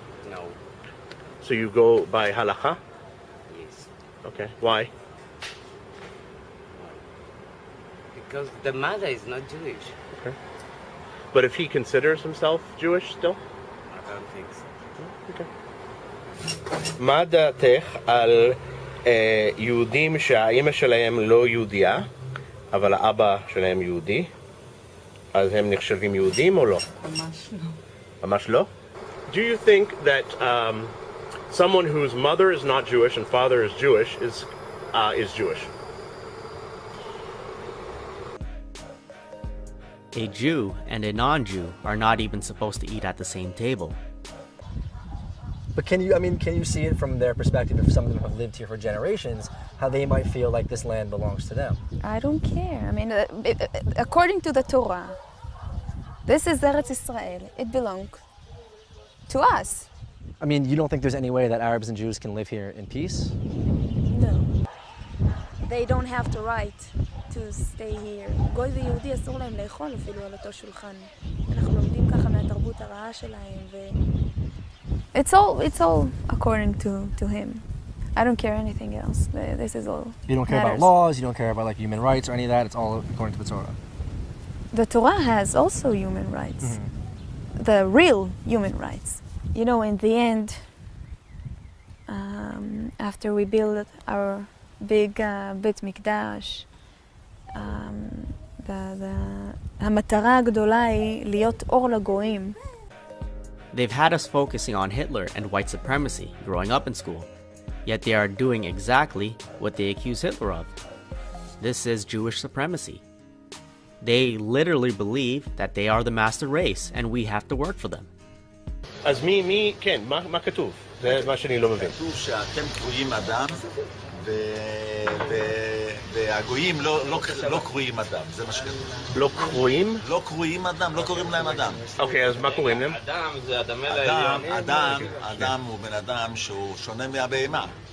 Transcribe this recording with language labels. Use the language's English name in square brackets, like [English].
[English] No. So you go by halakha? Yes. Okay, why? Because the mother is not Jewish. Okay. But if he considers himself Jewish still? I don't think so. Okay. [Hebrew] מה דעתך על יהודים שהאמא שלהם לא יהודייה, אבל האבא שלהם יהודי, אז הם נחשבים יהודים או לא? ממש לא. ממש לא? [English] Do you think that someone whose mother is not Jewish and father is Jewish is Jewish? A Jew and a non-Jew are not even supposed to eat at the same table. But can you see it from their perspective, if some of them have lived here for generations, how they might feel like this land belongs to them? I don't care. I mean, according to the Torah, this is Eretz Israel. It belongs to us. I mean, you don't think there's any way that Arabs and Jews can live here in peace? No. They don't have the right to stay here. [Hebrew] גוי ויהודי אסור להם לאכול אפילו על אותו שולחן. אנחנו לומדים ככה מהתרבות הרעה שלהם ו... [English] It's all according to him. I don't care anything else. This is all. You don't care about laws, you don't care about like human rights or any of that, it's all according to the Torah. The Torah has also human rights. Mm-hmm. The real human rights. You know, in the end, after we build our big Beit Mikdash, [Hebrew] המטרה הגדולה היא להיות אור לגויים. [English] They've had us focusing on Hitler and white supremacy growing up in school, yet they are doing exactly what they accuse Hitler of. This is Jewish supremacy. They literally believe that they are the master race and we have to work for them. [Hebrew] אז כן, מה כתוב? זה מה שאני לא מבין. כתוב שאתם קרויים אדם והגויים לא קרויים אדם, זה מה שכתוב. לא קרויים? לא קרויים אדם, לא קוראים להם אדם. אוקיי, אז מה קוראים להם? אדם זה אדמל העליון. אדם הוא בן אדם שהוא שונה מהבהמה.